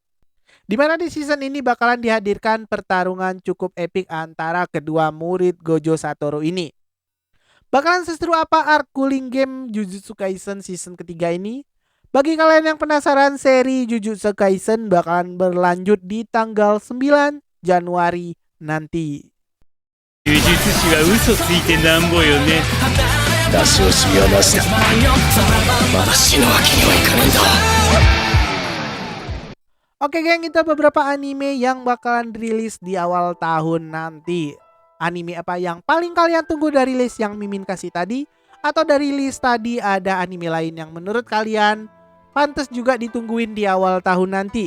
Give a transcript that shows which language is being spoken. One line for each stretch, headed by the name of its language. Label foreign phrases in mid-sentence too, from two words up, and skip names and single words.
Indonesian: Dimana di season ini bakalan dihadirkan pertarungan cukup epik antara kedua murid Gojo Satoru ini. Bakalan seseru apa arc cooling game Jujutsu Kaisen season ketiga ini? Bagi kalian yang penasaran, seri Jujutsu Kaisen bakalan berlanjut di tanggal 9 Januari nanti.
Japanese: 呪術師は嘘ついてなんぼよね。出し惜しみはなしだ。まだ死ぬわけにはいかねえんだ。
Indonesian: Oke geng, itu beberapa anime yang bakalan rilis di awal tahun nanti. Anime apa yang paling kalian tunggu dari list yang Mimin kasih tadi? Atau dari list tadi ada anime lain yang menurut kalian pantas juga ditungguin di awal tahun nanti?